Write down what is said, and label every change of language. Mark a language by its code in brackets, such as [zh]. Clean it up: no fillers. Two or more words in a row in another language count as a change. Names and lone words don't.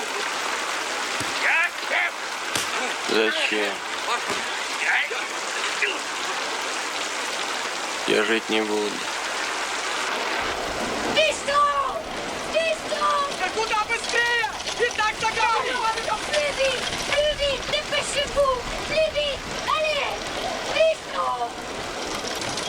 [ru] Зачем? Я жить не буду. Пистол! Пистол! Да куда быстрее? И так заграли! [fr] Plus vite, dépêchez-vous! Plus vite! Allez! Pistol!